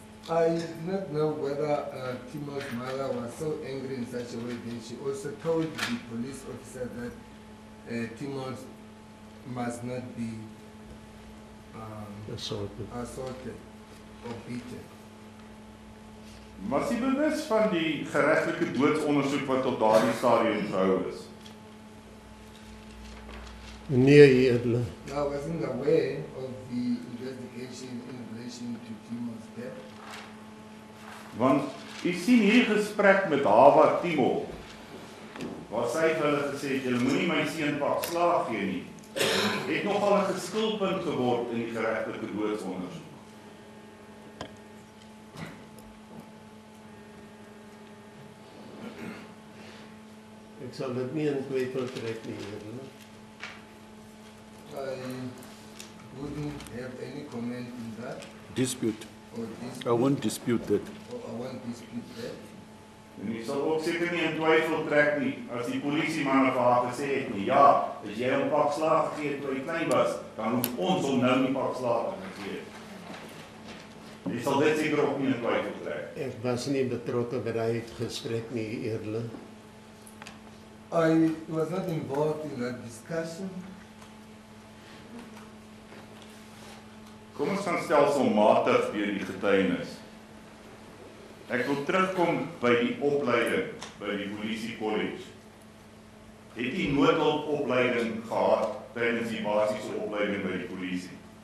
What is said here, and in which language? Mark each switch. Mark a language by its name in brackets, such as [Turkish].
[English] I do not know whether Timol's mother was so angry in such a way that she also told the police officer that Timol must not be assaulted or beaten. [Afrikaans] Was sy bewus van die geregtelike doodsondersoek wat tot daardie stadium gehou is? Nee, eerlik. [English] I wasn't aware of the investigation in relation to Timol's death. [Afrikaans] Want u sien hierdie gesprek met Hawa Timol, waar sy vir hulle gesê het, julle moenie my seun pak slaag gee nie, het nogal 'n geskilpunt geword in die geregtelike doodsondersoek. Ek sal dit nie in twyfel trek nie, eerlik. [English] I wouldn't have any comment on that. Dispute. Or dispute. I won't dispute that. Or I won't dispute that. [Afrikaans] En u sal ook seker nie in twyfel trek nie, as die polisiemanne vir haar gesê het nie, ja, as jy hom pak slaag gegee toe hy klein was, dan hoef ons hom nou nie pak slaag te gee. Jy sal dit seker ook nie in twyfel trek. Ek was nie betrokke by daai gesprek nie, eerlik. [English] I was not involved in that discussion. [Afrikaans] Kom ons gaan stelselmatig deur die getuienis. Ek wil terugkom by die opleiding by die polisie college. Het jy noodhulpopleiding gehad tydens die basiese opleiding by die polisie?